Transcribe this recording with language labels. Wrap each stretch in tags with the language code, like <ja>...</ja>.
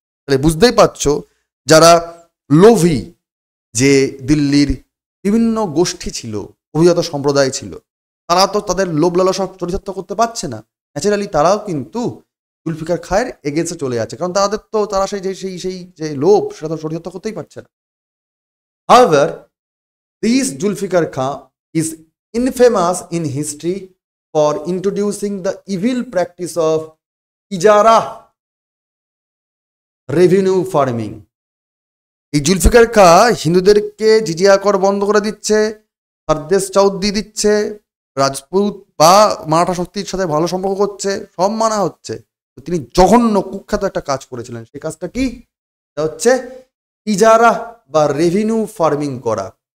<bn>তাহলে বুঝতেই পারছো, যারা লোভী, যে দিল্লির বিভিন্ন গোষ্ঠী ছিল, অভিজাত সম্প্রদায় ছিল, তারা তো তাদের লোভ লালসা চরিতার্থ করতে পারছে না। ন্যাচারালি তারাও কিন্তু জুলফিকার খায়ের এগেন্সে চলে যাচ্ছে, কারণ তারা সেই যে লোভ, সেটা তো চরিতার্থ করতেই পারছে না।</bn> <en>However, this Zulfikar Khan is infamous in history for introducing the evil practice of ijara revenue farming.</en> <bn>এই জুলফিকার খাঁ হিন্দুদেরকে জিজিয়া কর বন্ধ করে দিচ্ছে, সারদেশ চাউদ দিয়ে দিচ্ছে, রাজপুত বা মারাঠা শক্তির সাথে ভালো সম্পর্ক করছে, সব মানা হচ্ছে। তিনি জঘন্য কুখ্যাত একটা কাজ করেছিলেন। সেই কাজটা কি? হচ্ছে ইজারা বা রেভিনিউ ফার্মিং করা।</bn>